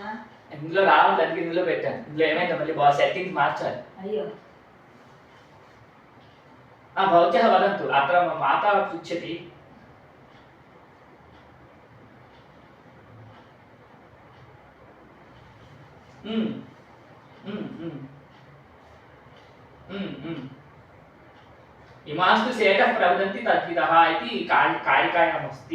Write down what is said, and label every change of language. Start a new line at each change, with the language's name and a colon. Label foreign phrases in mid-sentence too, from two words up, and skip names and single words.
Telugu: ఇందులో రావడానికి ఇందులో పెట్టాను. ఇందులో ఏమైందో మళ్ళీ సెట్టింగ్స్ మార్చాలి. అయ్యో
Sanskrit: भवत्यः वदन्तु। अत्र मम माता पृच्छति। इमास्तु सेटः प्रवदन्ति तद्विदः इति कारिकायामस्ति।